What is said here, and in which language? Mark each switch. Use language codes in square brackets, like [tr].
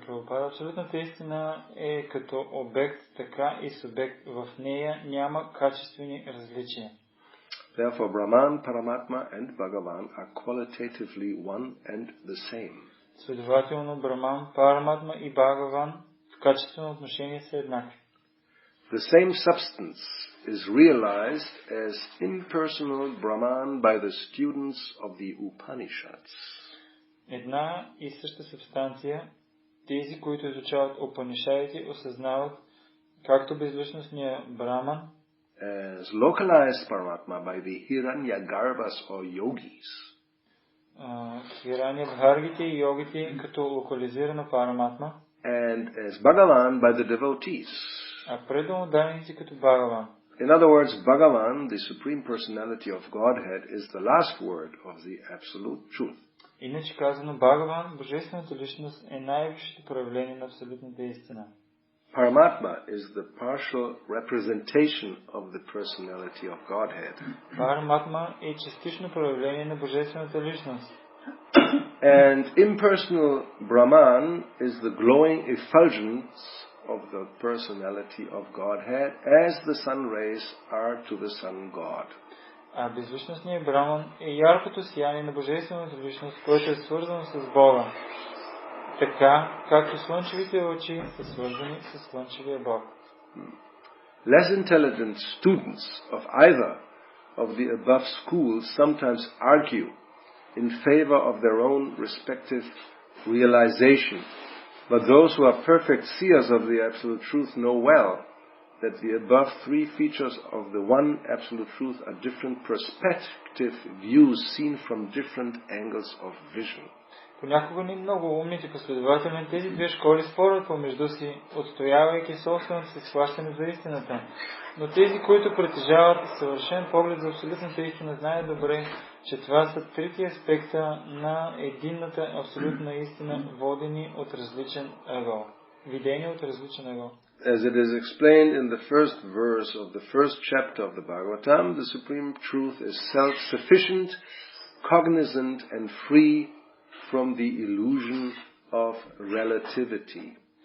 [bg] Абсолютната истина е като обект, така и субект. В нея няма качествени различия. [en] Therefore, Brahman, Paramatma and Bhagavan are qualitatively one and the same. [bg] Следователно, Браман, Параматма и Бхагаван в качествено отношение са еднакви. [en] The same substance is realized as impersonal Brahman by the students of the Upanishads. [bg] Една и съща субстанция, тези, които изучават Упанишадите, осъзнават както безличностния Браман, [en] as localized Paramatma by the Hiranyagarbhas or yogis. [bg] Хираньябхаргите и йогите като локализирана Параматма. [en] And as Bhagavan by the devotees. [bg] А преданните като Бхагаван. [en] In other words, Bhagavan, the Supreme Personality of Godhead, is the last word of the Absolute Truth. [bg] Иначе казано, Бхагаван, Божествената личност, е най-висшето проявление на абсолютната истина. [en] Paramatma is the partial representation of the personality of Godhead. [bg] Параматма е частично проявление на Божествената личност. [en] And impersonal Brahman is the glowing effulgence of the personality of Godhead as the sun rays are to the sun god. [bg] А безличностният Браман е яркото сияние на Божествената личност, което е свързано с Бога. Така, както слънчевите лъчи са свързани с слънчевия Бог. [en] Less intelligent students of either of the above schools sometimes argue in favor of their own respective realization, but those who are perfect seers of the Absolute Truth know well that the above three features of the one Absolute Truth are different perspective views seen from different angles of vision. [bg] Понякога не много умните последователи на тези две школи спорят помежду си, отстоявайки собственото си схващане за истината. Но тези, които притежават съвършен поглед за абсолютната истина, знаят добре, че това са трите аспекта на единната абсолютна истина, водени от различен ъгъл. Видени от различен ъгъл. [en] As it is explained in the first verse of the first chapter of the Bhagavatam, the Supreme Truth is self-sufficient, cognizant and free from the illusion of relativity.